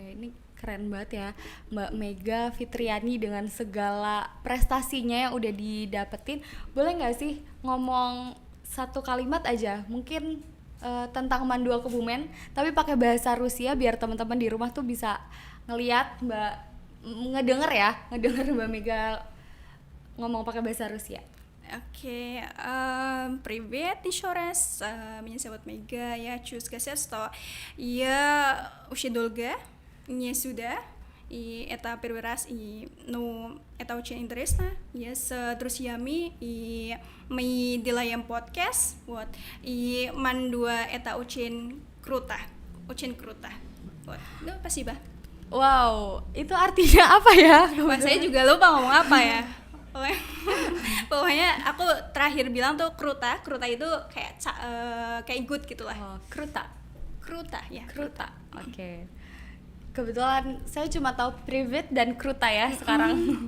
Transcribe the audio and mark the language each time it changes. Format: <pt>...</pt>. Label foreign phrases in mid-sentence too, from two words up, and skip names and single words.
<id>Ini keren banget ya Mbak Mega Fitriani dengan segala prestasinya yang udah didapetin. Boleh nggak sih ngomong satu kalimat aja mungkin tentang Mandua Kebumen tapi pakai bahasa Rusia biar teman-teman di rumah tuh bisa ngelihat ngedenger Mbak Mega ngomong pakai bahasa Rusia.</id> <ru>Окей, привет еще раз, меня зовут Мега, я чувствую, что я очень долго не сюда, и это первый раз, и, ну, это очень интересно, я с друзьями, и мы делаем подкаст, вот, и Мандуа это очень круто, вот, ну, спасибо.</ru> <id>Wow, itu artinya apa ya? Wah, saya juga lupa ngomong apa ya. Pokoknya aku terakhir bilang tuh kruta itu kayak good gitulah. Kruta ya. Oke. Kebetulan saya cuma tahu privet dan kruta ya sekarang.</id>